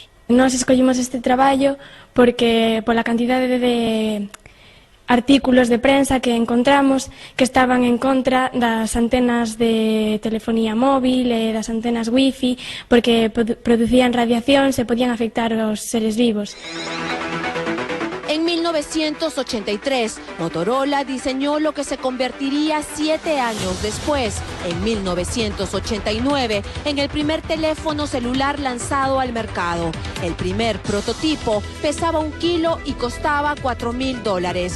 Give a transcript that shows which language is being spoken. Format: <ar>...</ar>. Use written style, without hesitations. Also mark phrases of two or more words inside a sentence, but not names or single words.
<gl>Nós escollimos este traballo porque pola cantidade de artículos de prensa que encontramos que estaban en contra das antenas de telefonía móvil e das antenas wifi porque producían radiación e podían afectar aos seres vivos.</gl> <es>En 1983, Motorola diseñó lo que se convertiría 7 años después, en 1989, en el primer teléfono celular lanzado al mercado. El primer prototipo pesaba 1 kilo y costaba $4.000.</es>